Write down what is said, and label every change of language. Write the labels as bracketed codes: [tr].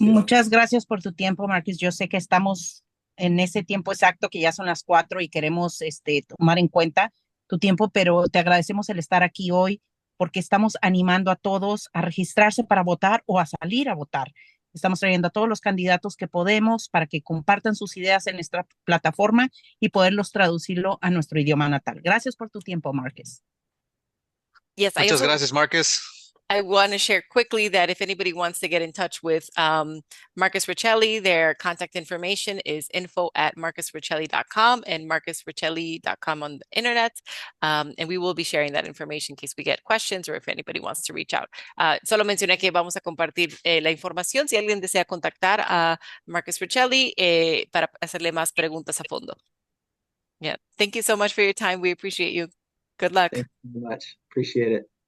[es] Muchas gracias por tu tiempo, Marcus. Yo sé que estamos en ese tiempo exacto, que ya son las 4 y queremos tomar en cuenta tu tiempo, pero te agradecemos el estar aquí hoy porque estamos animando a todos a registrarse para votar o a salir a votar. Estamos trayendo a todos los candidatos que podemos para que compartan sus ideas en nuestra plataforma y poderlos traducirlo a nuestro idioma natal. Gracias por tu tiempo, Marcus. [en] Yes, [es] Muchas gracias, Marcus. [en] I want to share quickly that if anybody wants to get in touch with Marcus Riccelli, their contact information is info@marcusriccelli.com and marcusriccelli.com on the internet. And we will be sharing that information in case we get questions or if anybody wants to reach out. [es] Solo mencioné que vamos a compartir la información si alguien desea contactar a Marcus Riccelli para hacerle más preguntas a fondo. [en] Yeah. Thank you so much for your time. We appreciate you. Good luck. Thank you very much. Appreciate it.